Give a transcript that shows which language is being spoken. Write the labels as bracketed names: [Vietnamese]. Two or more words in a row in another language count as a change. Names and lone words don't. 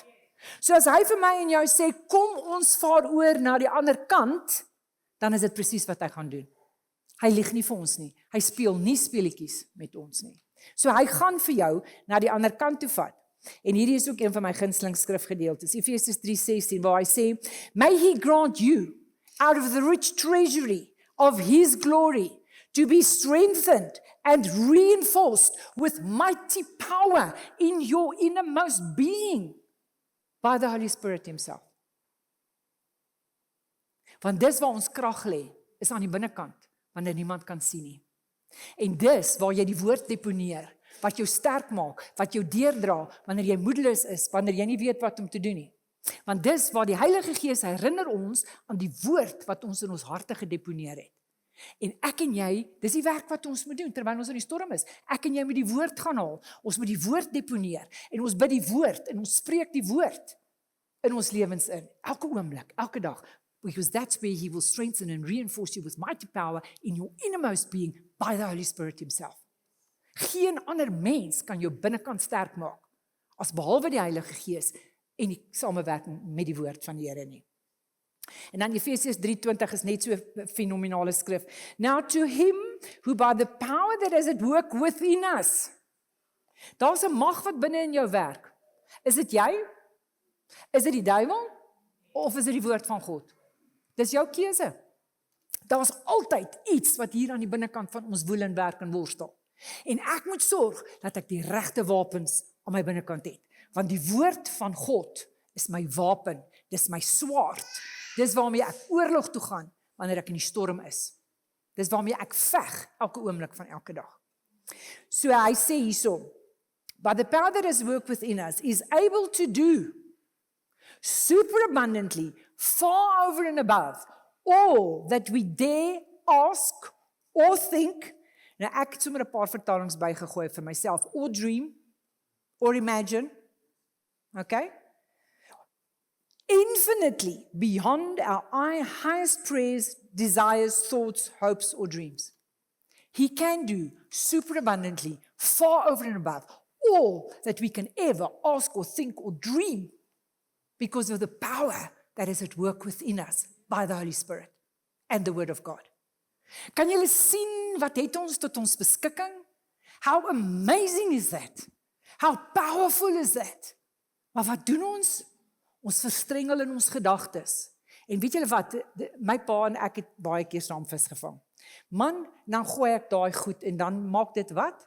[Afrikaans] So as hy vir my en jou sê, kom ons vaar oor na die ander kant, dan is dit presies wat hy gaan doen. Hy lieg nie vir ons nie. Hy speel nie speletjies met ons nie. So hy gaan vir jou na die ander kant toe vat. En hierdie is ook een van my gunsteling skrifgedeeltes, Efesiërs 3:16, waar hy sê, [English] May he grant you, out of the rich treasury of his glory, to be strengthened and reinforced with mighty power in your innermost being by the Holy Spirit himself. [Afrikaans] Want dis waar ons krag lê, is aan die binnekant, wanneer niemand kan sien nie. En dis waar jy die woord deponeer, wat jou sterk maak, wat jou deurdra, wanneer jy moedeloos is, wanneer jy nie weet wat om te doen nie. Want dis waar die Heilige Gees herinner ons aan die woord wat ons in ons harte gedeponeer het. En ek en jy, dis die werk wat ons moet doen, terwyl ons in die storm is. Ek en jy moet die woord gaan haal, ons moet die woord deponeer, en ons bid die woord, en ons spreek die woord in ons lewens in, elke oomblik, elke dag, [English] because that's where he will strengthen and reinforce you with mighty power in your innermost being by the Holy Spirit himself. [Afrikaans] Geen ander mens kan jou binnekant sterk maak, as behalwe die Heilige Gees, en die samewerking met die woord van die Here nie. En dan Efesiërs 3:20 is net so 'n fenominale skrif. [English] Now to him who by the power that is at work within us. [Afrikaans] Daar's 'n mag wat binne in jou werk. Is dit jy? Is dit die duiwel? Of is dit die woord van God? Dis jou keuse. Daar's altyd iets wat hier aan die binnekant van ons woel en werk en worstel. En ek moet sorg dat ek die regte wapens aan my binnekant het. Want die woord van God is my wapen, dis my swaard. Dis waarmee ek oorlog toe gaan wanneer ek in die storm is. Dis waarmee ek veg elke oomblik van elke dag. So hy sê hierso, [English] but the power that has worked within us is able to do super abundantly, far over and above, all that we dare ask or think. [Afrikaans] Nou ek het sommer 'n paar vertalings bygegooi vir myself, [English] or dream, or imagine, okay? Infinitely beyond our highest prayers, desires, thoughts, hopes, or dreams. He can do super abundantly, far over and above, all that we can ever ask or think or dream, because of the power that is at work within us by the Holy Spirit and the Word of God. [Afrikaans] Kan julle sien wat het ons tot ons beskikking? [English] How amazing is that? How powerful is that? [Afrikaans] Maar wat doen ons? Ons verstrengel in ons gedagtes. En weet julle wat? My pa en ek het baie keer saam vis gevang. Man, dan gooi ek daai goed en dan maak dit wat?